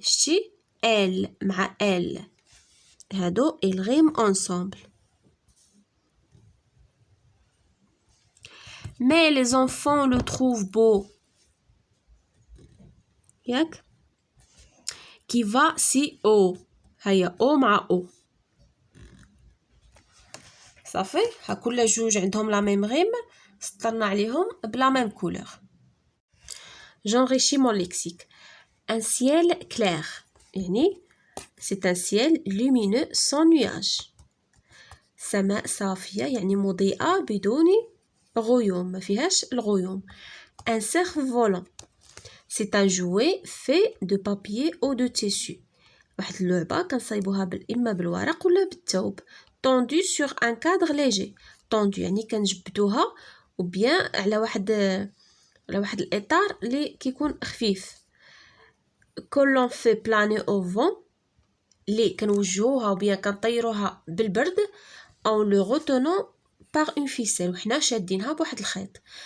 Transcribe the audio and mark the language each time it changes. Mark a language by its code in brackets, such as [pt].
[ar] شتي elle مع elle. هادو [fr] ils riment ensemble. mais les enfants le trouvent beau ياك qui va si haut. [ar] هيا او مع او. صافي ها كل جوج عندهم لا ميم غيم سطرنا عليهم بلا ميم كولور. [fr] j'enrichis mon lexique. un ciel clair يعني c'est un ciel lumineux sans nuages. [ar] سماء صافية يعني مضيئة بدون غيوم ما فيهاش الغيوم. [fr] Un cerf volant, c'est un jouet fait de papier ou de tissu. [ar] واحد اللعبة كنصايبوها إما بالورق ولا بالثوب. [fr] tendu sur un cadre léger. [ar] tendu يعني كنجبدوها ou bien على واحد الإطار اللي كيكون خفيف. [fr] que l'on fait planer au vent [ar] اللي كنوجهوها [fr] ou bien [ar] كنطيروها بالبرد [fr] en le retenant par une ficelle [ar] وحنا شادينها بواحد الخيط.